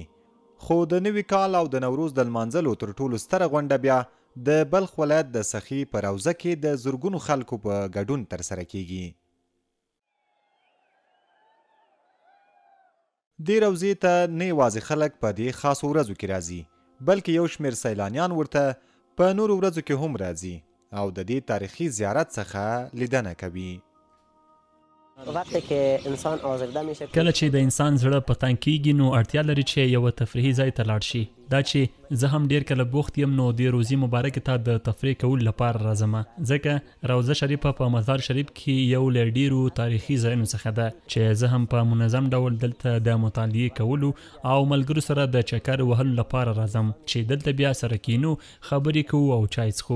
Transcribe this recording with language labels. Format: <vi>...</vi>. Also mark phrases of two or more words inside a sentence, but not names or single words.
<ps>خو د نوي کال او د نوروز د لمانځلو تر ټولو ستره غونډه بیا د بلخ ولایت د سخي په روضه کې د زرګونو خلکو په ګډون ترسره کیږي. دې روضې ته نه یوازې خلک په دې خاصو ورځو کې راځي، بلکې یو شمېر سیلانیان ورته په نورو ورځو کې هم راځي او د دې تاریخي زیارت څخه لیدنه کوي.</ps> <fa>وقتی که انسان آزرده میشه</fa> <ps>کله چې د انسان زړه په تنګ کیږي نو اړتیا لري چې یو تفریحي ځای ته لاړ شي. دا چې زه هم ډیر کله بوخت یم نو د روزي مبارک ته د تفریح کول لپاره راځم، ځکه روضه شریفه په مزار شریف کې یو له ډیرو تاریخي ځایونو څخه ده چې زه هم په منظم ډول دلته د مطالعې کولو او ملګرو سره د چکر وهلو لپاره راځم چې دلته بیا سره کینو، خبرې کوو او چای څښو.</ps>